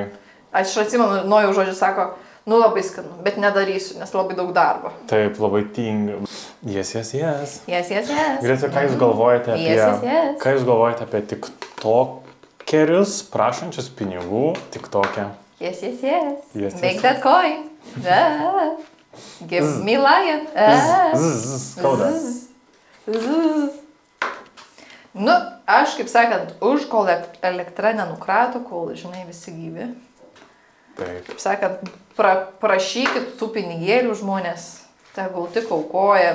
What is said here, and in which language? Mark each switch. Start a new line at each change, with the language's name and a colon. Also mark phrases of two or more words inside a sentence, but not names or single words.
Lithuanian: Aš atsimenu, Nojų žodžiu sako, labai skanu, bet nedarysiu, nes labai daug darbo. Taip, labai tinga. Yes.
English: Yes.
Lithuanian: Greta, ką jūs galvojate apie...
English: Yes.
Lithuanian: Ką jūs galvojate apie tiktokerius prašančius pinigų tiktok'e?
English: Yes. Make that coin. Give me lion.
Lithuanian: Skauda. Aš, kaip sakant, už kol elektra nenukrato, kol, žinai, visi gyvi. Taip. Kaip sakant, prašykit tų pinigėlių žmonės, tegul tik aukoja.